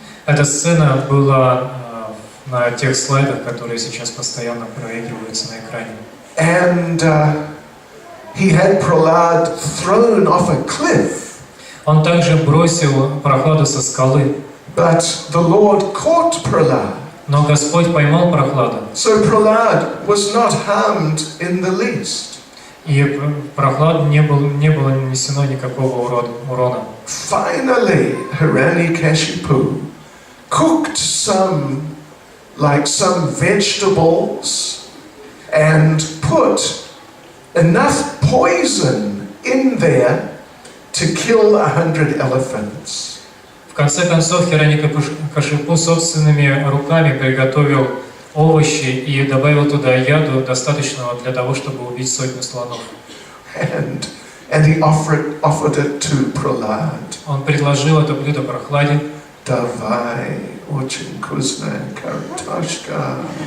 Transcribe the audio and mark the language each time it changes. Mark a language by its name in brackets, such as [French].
[Russian] Эта сцена была на тех слайдах, которые сейчас постоянно проигрываются на экране. [English] And he had Prahlad thrown off a cliff. [Russian] Он также бросил Прахладу со скалы. [English] But the Lord caught Prahlad. [Russian] Но Господь поймал Прахладу. [English] So Prahlad was not harmed in the least. [Russian] И Прахладу не было нанесено никакого урона. [English] Finally, Hiranyakashipu cooked some vegetables and put enough poison in there to kill 100 elephants. [Russian] В конце концов, Хираньякашипу собственными руками приготовил овощи и добавил туда яду, достаточного для того, чтобы убить сотню слонов. [English] And he offered it to Prahlad. [Russian] Он предложил это блюдо Прахладе. Давай, очень вкусная картошка.